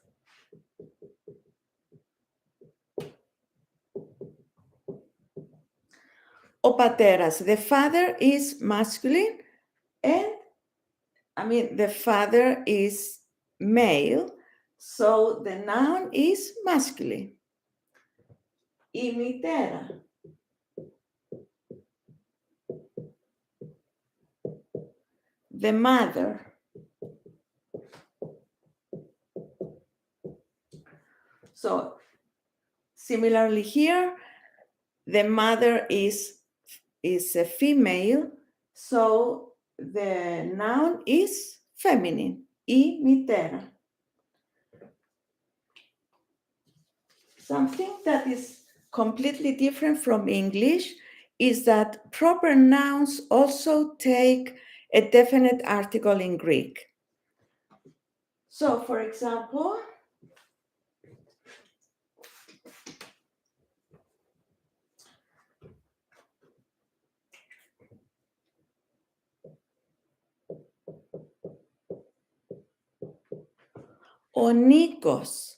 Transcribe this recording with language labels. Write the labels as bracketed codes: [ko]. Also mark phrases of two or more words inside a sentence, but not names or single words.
[el] Ο πατέρας, [en] the father is masculine, and the father is male, so the noun is masculine. [el] η μητέρα. [en] The mother. So similarly here, the mother is a female, so the noun is feminine, [el] η μητέρα. [en] Something that is completely different from English is that proper nouns also take a definite article in Greek. So, for example, ο Nikos.